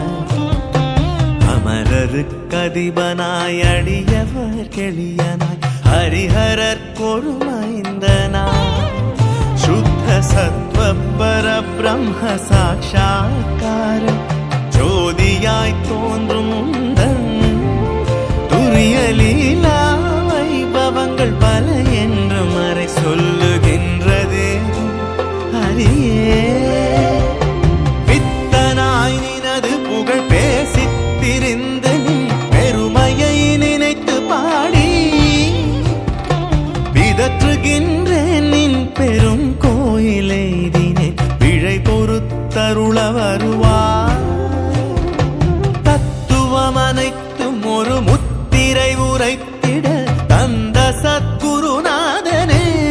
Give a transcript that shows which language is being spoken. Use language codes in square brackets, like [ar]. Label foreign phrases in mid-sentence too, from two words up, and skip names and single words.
[ml] അമരർക്കധിപനായി അടിയവർക്കെളിയനായി ഹരിഹരർക്കൊരു മൈന്ദനായി ശുദ്ധ സത്വപര ബ്രഹ്മ സാക്ഷാത്കാരം ജ്യോതിയായി തോന്നും [ta] துரிய லீலா வைபவங்கள் பல என்று மறை சொல்லுகின்றது ஹரியே வித்தனாய் நினது புகழ் பேசித் திரிந்து நீ பெருமையை நினைத்து பாடி பிதற்றுகின்றேன் நின் பெரும் கோயிலை தினேன் பிழை பொறுத்தருள வருவாய் தத்துவம் அனைத்தும் ஒரு முத்திரை உரைத்திட தந்த சத்குருநாதனே